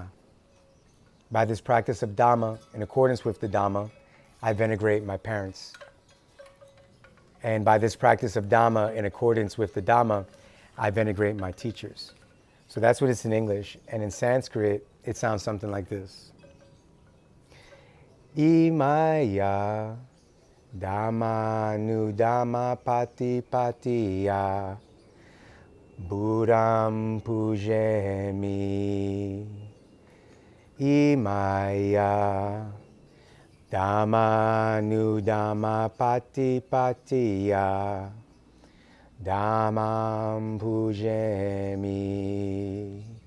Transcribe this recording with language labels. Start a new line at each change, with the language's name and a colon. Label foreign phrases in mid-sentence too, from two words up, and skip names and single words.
English: By this practice of Dhamma, in accordance with the Dhamma, I venerate my parents. And by this practice of Dhamma, in accordance with the Dhamma, I venerate my teachers. So that's what it's in English. And in Sanskrit, it sounds something like this.
Pali: Imaya Dhamma nu Dhamma pati patiya Buddham pujemi. Imaya Dhamma nu Dhamma pati patiya Dhammam pujemi.